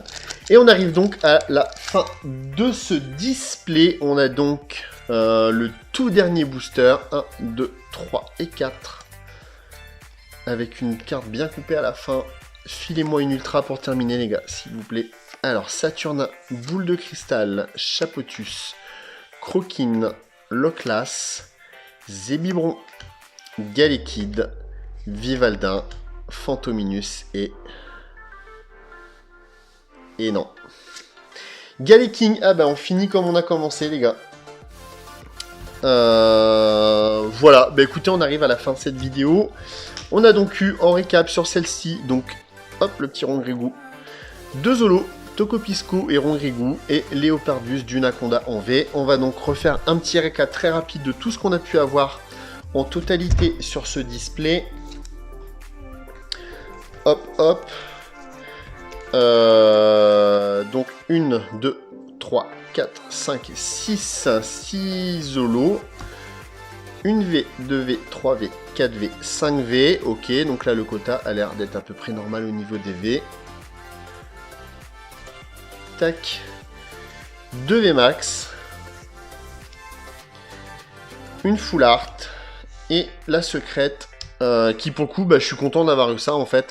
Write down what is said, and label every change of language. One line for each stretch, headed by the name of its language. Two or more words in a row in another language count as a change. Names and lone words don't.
French: Et on arrive donc à la fin de ce display. On a donc le tout dernier booster. 1, 2, 3 et 4. Avec une carte bien coupée à la fin. Filez-moi une ultra pour terminer, les gars, s'il vous plaît. Alors, Saturnin, Boule de Cristal, Chapotus, Croquine, Loclas, Zébibron, Galekid, Vivaldin, Fantominus et non. Galeking, ah bah on finit comme on a commencé, les gars. Voilà, bah écoutez, on arrive à la fin de cette vidéo. On a donc eu, en récap sur celle-ci, donc, hop, le petit Rongrigou, 2 holos, Tocopisco et Rongrigou, et Léopardus d'Unaconda en V. On va donc refaire un petit récap très rapide de tout ce qu'on a pu avoir en totalité sur ce display. Hop, hop. Donc 1, 2, 3, 4, 5, 6 holos. 1V, 2V, 3V, 4V, 5V. Ok, donc là le quota a l'air d'être à peu près normal au niveau des V. Tac. 2V max. Une full art. Et la secrète. Qui pour le coup, bah, je suis content d'avoir eu ça en fait.